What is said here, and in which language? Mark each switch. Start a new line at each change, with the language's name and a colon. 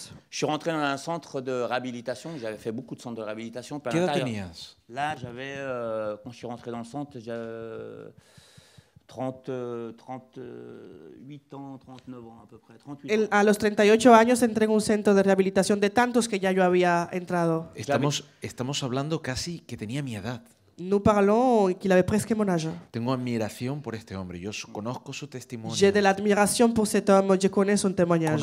French: Je suis rentré dans un centre de réhabilitation, j'avais fait beaucoup de centres de réhabilitation.
Spanish: ¿Qué edad tenías?
French: Là, j'avais, quand je suis rentré dans le centre, j'avais 38 ans, 39 ans à peu près. 38 ans.
Spanish: A los 38 años entré en un centro de rehabilitación de tantos que ya yo había entrado. Estamos hablando casi que tenía mi edad.
French: Nous parlons qu'il avait presque mon âge.
Spanish: Tengo admiración por este hombre. Yo conozco su testimonio.
French: J'ai de l'admiration pour cet homme. Je connais son témoignage.